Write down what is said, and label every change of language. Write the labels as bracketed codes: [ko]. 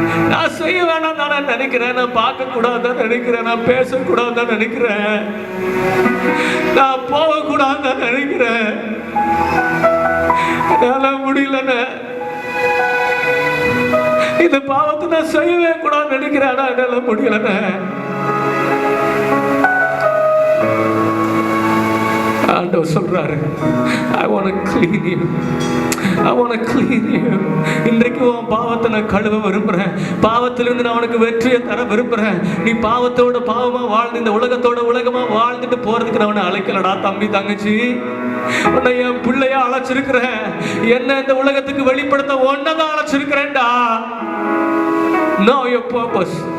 [ta] நான் செய்ய வேணாம் நான் நினைக்கிறேன், நான் பார்க்க கூடாதுன்னு நினைக்கிறேன், நான் பேசக்கூடாதுன்னு நினைக்கிறேன், நான் போகக்கூடாதுன்னு நினைக்கிறேன். என்னால முடியலண்ணே, இந்த பாவத்தை நான் செய்யவே கூடாதுன்னு நினைக்கிறேன், என்னால முடியலண்ணே. ஆண்டவர் சொல்றாரு, [en] I want to clean you. I want to clean you. [ta] இன்றைக்கு உன் பாவத்தை நான் கழுவ விரும்புறேன். பாவத்திலிருந்து நான் உனக்கு வெற்றியை தர விரும்புறேன். நீ பாவத்தோட பாவமா வாழ்ந்து இந்த உலகத்தோட உலகமா வாழ்ந்துட்டு போறதுக்கு நான் உன்னை அழைக்கலடா. தம்பி தங்கச்சி, உன்னை என் பிள்ளையா அழைச்சிருக்கிறேன். என்ன இந்த உலகத்துக்கு வெளிப்படுத்த ஒன்னதான் அழைச்சிருக்கிறேன்டா. [en] Know your purpose.